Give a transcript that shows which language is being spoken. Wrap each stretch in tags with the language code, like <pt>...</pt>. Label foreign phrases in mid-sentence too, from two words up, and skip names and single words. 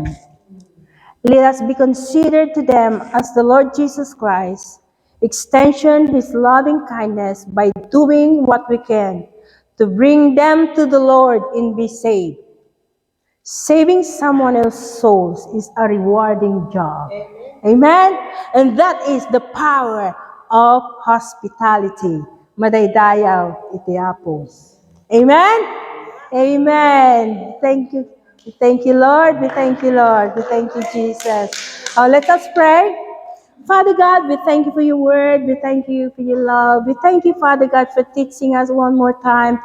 <en>Let us be considered to them as the Lord Jesus Christ, extension His loving kindness by doing what we can to bring them to the Lord and be saved. Saving someone else's souls is a rewarding job. Amen? And that is the power of hospitality.</en> <ilo>Madaydayaw iti Apo.</ilo> <en>Amen? Amen. Thank you. We thank you, Lord. We thank you, Lord. We thank you, Jesus. Let us pray. Father God, we thank you for your word. We thank you for your love. We thank you, Father God, for teaching us one more time.</en>